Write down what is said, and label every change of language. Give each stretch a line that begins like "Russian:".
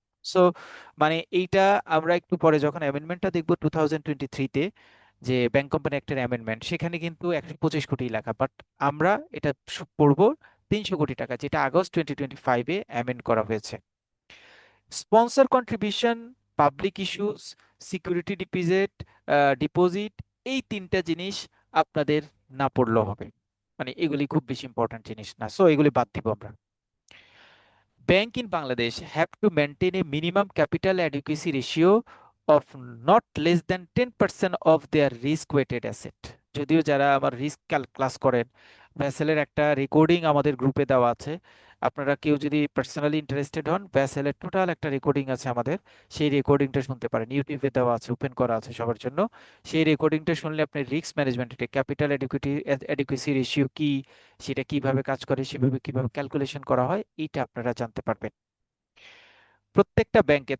Bangla: So মানে এইটা আমরা একটু পরে যখন অ্যামেন্ডমেন্টটা দেখবো 2023-তে, যে ব্যাংক কোম্পানি অ্যাক্টের অ্যামেন্ডমেন্ট, সেখানে কিন্তু 125 কোটি লেখা, বাট আমরা এটা পড়বো 300 কোটি টাকা, যেটা আগস্ট 2025-এ অ্যামেন্ড করা হয়েছে। Sponsor contribution, public issues, security deposit, এই তিনটা জিনিস আপনাদের না পড়লেও হবে। মানে এগুলি খুব বেশি ইম্পর্টেন্ট জিনিস না, সো এগুলি বাদ দিব আমরা।
English: Bank in Bangladesh have to maintain a minimum capital adequacy ratio of not less than 10% of their risk weighted asset.
Bangla: যদিও যারা আমার রিস্ক ক্লাস করেন, ভ্যাসেলের একটা রেকর্ডিং আমাদের গ্রুপে দেওয়া আছে। আপনারা কেউ যদি পার্সোনালি ইন্টারেস্টেড হন, ভ্যাসেলের টোটাল একটা রেকর্ডিং আছে আমাদের, সেই রেকর্ডিংটা শুনতে পারেন। ইউটিউবে দেওয়া আছে, ওপেন করা আছে সবার জন্য। সেই রেকর্ডিংটা শুনলে আপনি risk management, capital adequacy ratio কি, সেটা কিভাবে কাজ করে, সেভাবে কিভাবে ক্যালকুলেশন করা হয়, এটা আপনারা জানতে পারবেন প্রত্যেকটা ব্যাংকে।